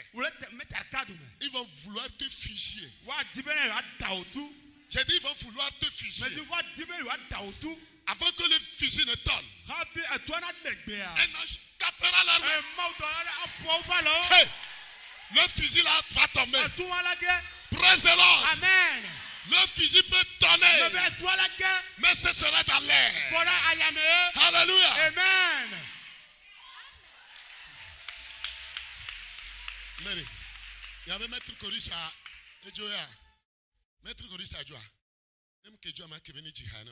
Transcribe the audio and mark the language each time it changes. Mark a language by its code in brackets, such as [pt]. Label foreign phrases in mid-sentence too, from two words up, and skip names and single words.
[fr] Ils vont vouloir te fusiller. J'ai dit ils vont vouloir te fusiller. Avant que le fusil ne tombe, un ange tapera la main. Hey, le fusil là va tomber. [en] Praise the Lord. [fr] Amen. Le fusil peut tonner, mais ce sera dans l'air. Alléluia. Amen. Mary, il y avait Maître Corissa et Joya. Maître Corissa Joya. Même que Joya m'a keveni jihana.